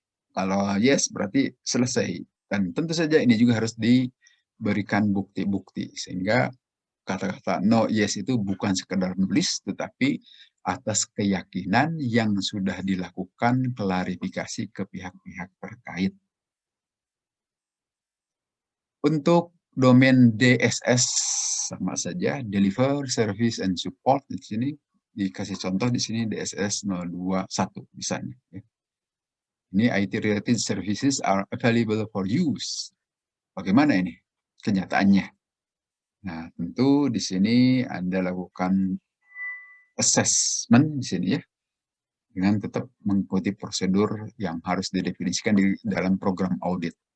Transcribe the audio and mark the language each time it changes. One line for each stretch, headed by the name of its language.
Indonesian: Kalau yes berarti selesai. Dan tentu saja ini juga harus diberikan bukti-bukti sehingga kata-kata no yes itu bukan sekedar nulis tetapi atas keyakinan yang sudah dilakukan klarifikasi ke pihak-pihak terkait. Untuk domain DSS sama saja, deliver, service, and support. Di sini dikasih contoh di sini DSS 021 misalnya.
English: Ini IT related services are available for use.
Indonesian: Bagaimana ini kenyataannya? Nah, tentu di sini Anda lakukan assessment di sini ya, dengan tetap mengikuti prosedur yang harus didefinisikan di dalam program audit.